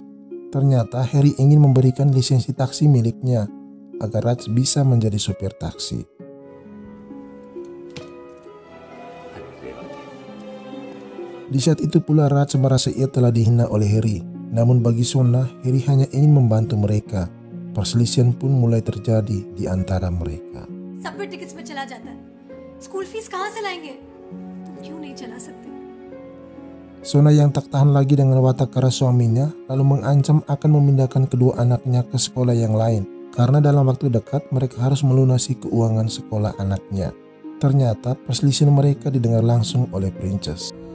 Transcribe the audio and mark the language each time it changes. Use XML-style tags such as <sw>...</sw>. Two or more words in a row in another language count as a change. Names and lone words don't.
<id>Ternyata Harry ingin memberikan lisensi taksi miliknya agar Raj bisa menjadi supir taksi. Di saat itu pula Raj merasa ia telah dihina oleh Harry. Namun bagi Sona, Harry hanya ingin membantu mereka. Perselisihan pun mulai terjadi di antara mereka.</id> <hi>सब पे टिकट्स पे चला जाता है। स्कूल फीस कहाँ से लाएंगे? तुम क्यों नहीं चला सकते?</hi> <id>Sona yang tak tahan lagi dengan watak keras suaminya lalu mengancam akan memindahkan kedua anaknya ke sekolah yang lain karena dalam waktu dekat mereka harus melunasi keuangan sekolah anaknya. Ternyata perselisihan mereka didengar langsung oleh Princess.</id>